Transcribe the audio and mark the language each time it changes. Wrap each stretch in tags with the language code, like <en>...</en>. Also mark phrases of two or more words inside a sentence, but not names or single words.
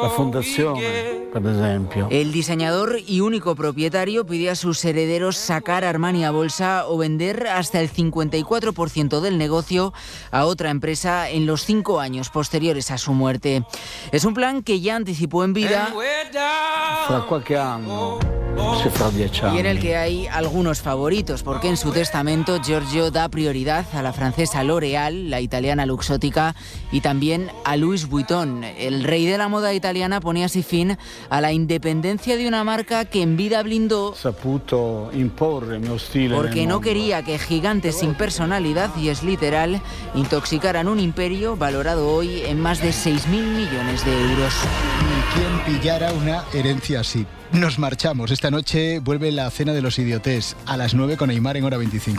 <es>La fundación, por ejemplo. El diseñador y único propietario pide a sus herederos sacar Armani a bolsa o vender hasta el 54% del negocio a otra empresa en los 5 años posteriores a su muerte. Es un plan que ya anticipó en vida</es> <it>Fra qualche anno, se fra 10 anni.</it> <es>y en el que hay algunos favoritos, porque en su testamento Giorgio da prioridad a la francesa L'Oréal, la italiana Luxottica y también a Louis Vuitton. El rey de la moda italiana pone así fin a la independencia de una marca que en vida blindó</es> <it>Saputo imporre il mio stile</it> <es>porque</es> <it>nel</it> <es>no</es> <it>mondo.</it> <es>quería que gigantes sin personalidad, y es literal, intoxicaran un imperio valorado hoy en más de 6.000 millones de euros. Ni quien pillara una herencia así. Nos marchamos. Esta noche vuelve la cena de los idiotés a las 9 con Aimar en Hora 25.</es>